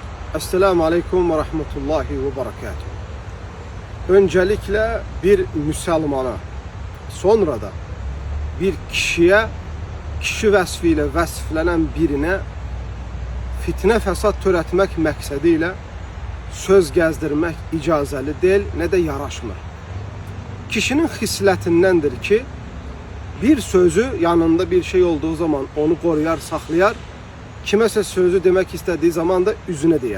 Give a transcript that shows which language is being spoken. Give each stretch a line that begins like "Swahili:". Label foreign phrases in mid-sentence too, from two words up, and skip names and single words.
Arabic: السلام عليكم ورحمة الله وبركاته.
Azerbaijani: Öncelikle bir Müslümana, sonra da bir kişiye, kişi vəsfiyle vəsflənən birine fitne fesat törətmək məqsədiyle söz gəzdirmək icazəli deyil, ne de yaraşmır. Kişinin xislətindəndir ki, bir sözü yanında bir şey olduğu zaman onu koruyar, saklayar, kiməsə sözü demək istədiyi zaman da üzünə deyər.